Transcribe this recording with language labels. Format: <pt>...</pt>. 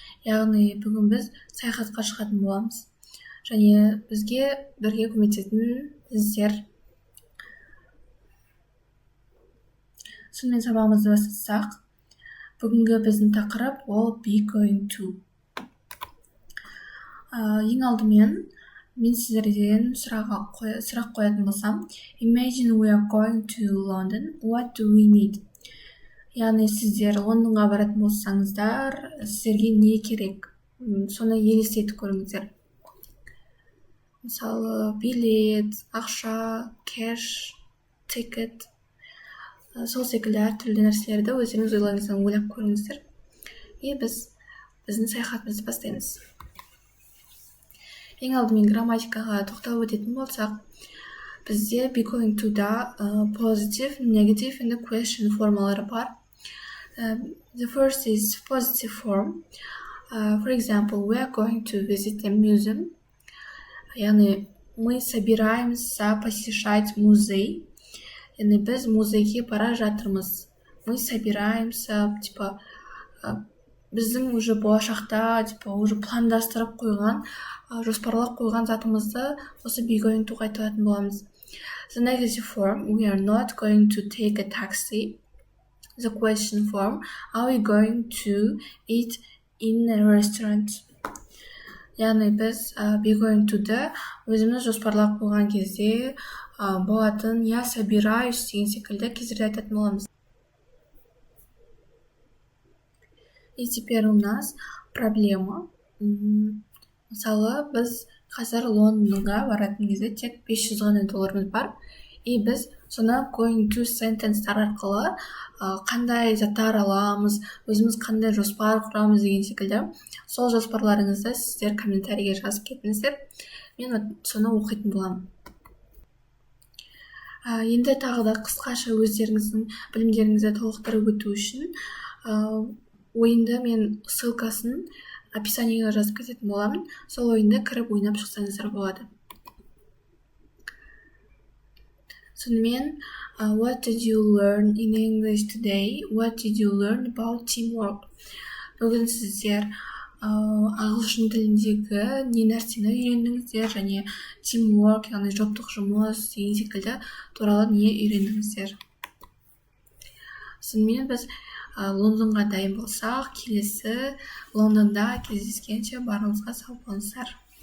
<kk>Яғни бүгін біз саяхатқа шығатын боламыз. Және бізге бірге көмектесетін сіздер. Сонымен сабағымызды бастасақ, бүгінгі біздің тақырып ол be going to. Ең алдымен мен сіздерден сұрақ қоятын болсам,</kk> <en>imagine we are going to London, what do we need?</en> <kk>Яғни сіздер Лондонға баратын болсаңыздар, сіздерге не керек? Соны елестетіп көріңіздер. Мысалы, билет, ақша, кэш, тикет, сол секілді әртүрлі нәрселерді өздеріңіз ойларыңыздан ойлап көріңіздер. И біздің саяхатымызды бастаймыз. Ең алдымен грамматикаға тоқталып өтетін болсақ, бізде be going to да</kk> <en>positive, negative and question</en> <kk>формалары бар.</kk> <en>The first is positive form. For example, we are going to visit a museum.</en> <ru>Яғни, мы собираемся посещать музей.</ru> <kk>Яғни, біз музейге бара жатырмыз.</kk> <ru>Мы собираемся,</ru> <kk>біздің уже болашақта, уже пландастырып қойған, жоспарлап қойған затымызды осы be going to айтатын боламыз.</kk> <en>The negative form, we are not going to take a taxi. The question form, are we going to eat in a restaurant?</en> <kk>Яғни біз be going to-ды өзіміз жоспарлап қойған кезде болатын,</kk> <ru>я собираюсь</ru> <kk>деген секілді кездерде айтатын боламыз.</kk> <ru>И теперь у нас проблема.</ru> <kk>Мысалы, біз қазір Лондонға баратын кезде тек $500 ғана бар. И біз соны going to sentence-тар арқылы қандай заттар аламыз, өзіміз қандай жоспар құрамыз деген секілді. Сол жоспарларыңызды сіздер комментарийге жазып кетіңіздер. Мен соны оқитын боламын. Енді тағы да қысқаша өздеріңіздің білімдеріңізді толықтырып өту үшін ойынды мен ссылкасын описаниеге жазып кететін боламын. Сол ойынды кіріп ойнап шықсаңыздар болады.</kk> <en>Сонымен, what did you learn in English today? What did you learn about teamwork?</en> <kk>Бүгін сіздер ағылшын тіліндегі не нәрсені үйрендіңіздер және teamwork, яғни топтық жұмыс деген секілді туралы не үйрендіңіздер. Сонымен біз Лондонға дайын болсақ, келесі Лондонда кездескенше барыңызға сау болыңыздар.</kk>